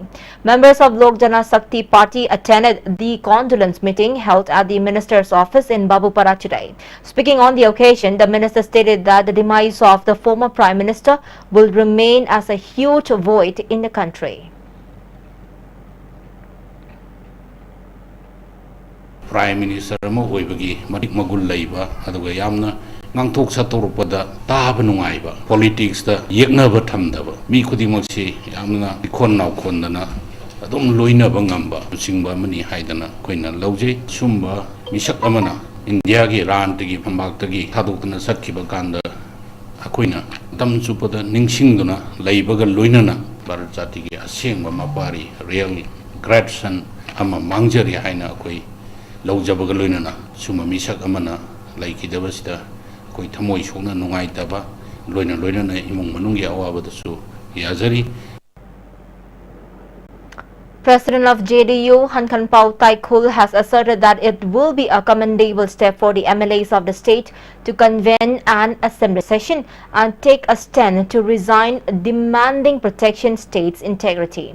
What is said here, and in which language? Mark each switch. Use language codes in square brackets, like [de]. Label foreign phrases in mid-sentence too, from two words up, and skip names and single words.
[en] Members of Lok Jana Shakti Party attended the condolence meeting held at the minister's office in Babupara today. Speaking on the occasion, the minister stated that the demise of the former Prime Minister will remain as a huge void in the country. Prime Minister [mni] ama oibagi madik magul laiba aduga yamna ngangthok sa torpada taba nungaiba politics da yeknaba thamdaba mi khudimak si yamna khonnaw khondana adum loinaba ngamba singba mani haidana koina lauje sumba misak amana India gi ran tagi phambak tagi thadokna sakhiba kanda akoina tam chupada ningsingduna laibaga loinana Bharat jati gi asengba mapari [en] real great son [mni] ama mangjari haina koi laujabaga loinana suma misak amana laikidabasida koi thamoi sokna nungai taba loina loina imong manung ya awabadasu yazari. [en] President of JDU, Hankanpao Taikul, has asserted that it will be a commendable step for the MLAs of the state to convene an assembly session and take a stand to resign, demanding protection state's integrity.